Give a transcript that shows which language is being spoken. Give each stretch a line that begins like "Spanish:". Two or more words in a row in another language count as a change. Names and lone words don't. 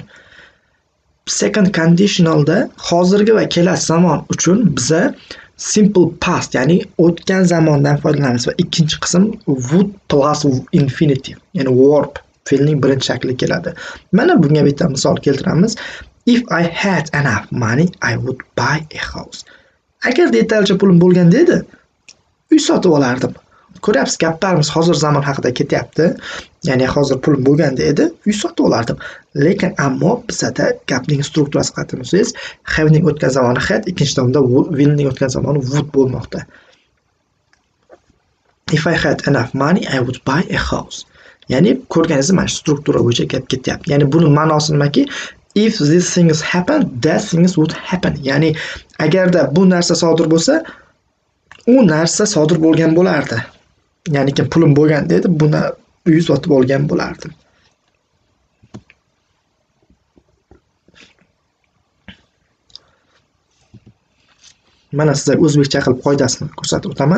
Uzbek: Second conditionalda hozirgi va kelasi zamon uchun biza
English: simple past,
Uzbek: ya'ni o'tgan zamondan foydalanamiz va ikkinchi qism
English: would plus infinitive,
Uzbek: ya'ni verb fe'lning birinchi shakli keladi. Mana bunga bitta misol keltiramiz.
English: If I had enough money, I would buy a house.
Uzbek: Agar yetarlicha pulim bo'lganda edi, uy sotib olardim. Ko'ryapsiz, gaplarimiz hozir zamon haqida ketyapti. Ya'ni hozir pulim bo'lganda edi, uy sotib olardim. Lekin ammo bizda gapning strukturasi qattiqsiz, havening o'tgan zamoni had, ikkinchi tomda willning o'tgan zamoni would bo'lmoqda.
English: If I had enough money, I would buy a house.
Uzbek: Ya'ni ko'rganingiz mana struktura bo'yicha gap ketyapti. Ya'ni buning ma'nosi nimaki?
English: If these things happen, that things would happen.
Uzbek: Ya'ni agarda bu narsa sodir bo'lsa, u narsa sodir bo'lgan bo'lardi. Ya'ni kim pulim bo'lganda edi, buni uy sotib olgan bo'lardim. Mana sizlarga o'zbekcha qilib qoidasini ko'rsatib o'taman.